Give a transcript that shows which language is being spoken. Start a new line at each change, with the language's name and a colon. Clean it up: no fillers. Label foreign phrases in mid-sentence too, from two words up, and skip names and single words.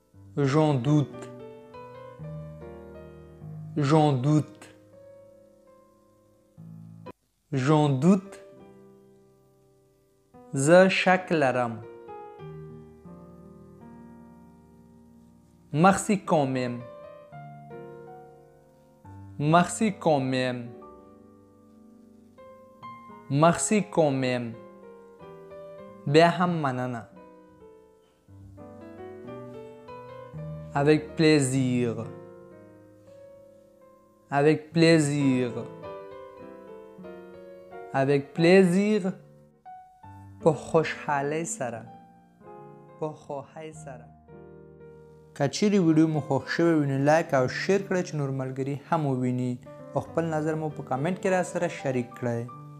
French: J'en doute. J'en doute. J'en doute.
Pashto: زه شک لرم.
French: Merci quand même. Merci quand même. Merci quand même.
Pashto: بیا هم مننه.
French: Avec plaisir. Avec plaisir. Avec plaisir.
Pashto: په خوشحالۍ سره. په خوښۍ سره. که چیرې ویډیو مو خوښ شوی وي نو لایک او شیر کړئ چې نور ملګري هم وویني او خپل نظر مو په کامنټ کې را سره شریک کړئ.